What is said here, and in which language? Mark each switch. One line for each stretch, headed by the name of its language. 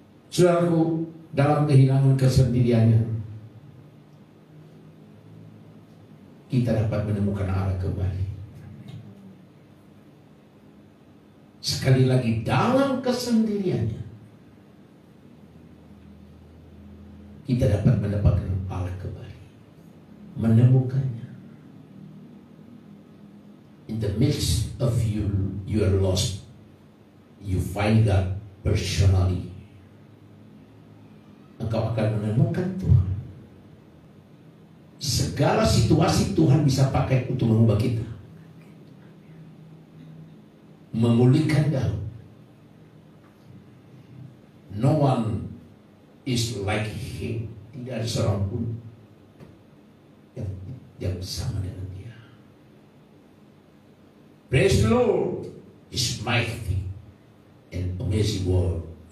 Indonesian: Saudaraku, dalam kehilangan kesendiriannya, kita dapat menemukan arah kembali. Sekali lagi, dalam kesendiriannya, kita dapat mendapatkan arah kembali, menemukannya.
English: In the midst of you are lost, you find God personally.
Indonesian: Engkau akan menemukan Tuhan. Segala situasi Tuhan bisa pakai untuk mengubah kita. Memulihkan Daud.
English: No one is like him.
Indonesian: Tidak ada seorang pun yang sama dengan dia.
English: Praise the Lord. His mighty and amazing word.